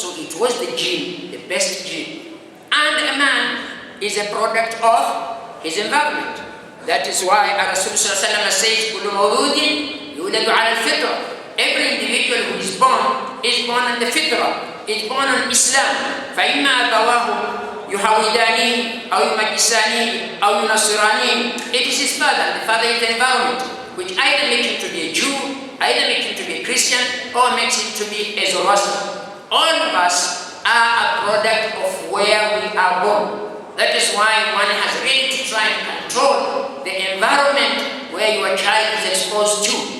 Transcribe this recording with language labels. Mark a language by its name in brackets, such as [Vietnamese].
[English] So it was the jinn, the best jinn. And a man is a product of his environment. That is why Rasulullah says, [Arabic] "Kullu mawludin yuladu ala al-fitra." [English] Every individual who is born on the fitra, is born on Islam. [Arabic] فَإِمَّا أَبَوَاهُ يحوداني أو يمجساني أو ينصراني. [English] It is his father. The father is the environment, which either makes him to be a Jew, either makes him to be a Christian, or makes him to be a Zoroastrian. All of us are a product of where we are born. That is why one has really to try and control the environment where your child is exposed to.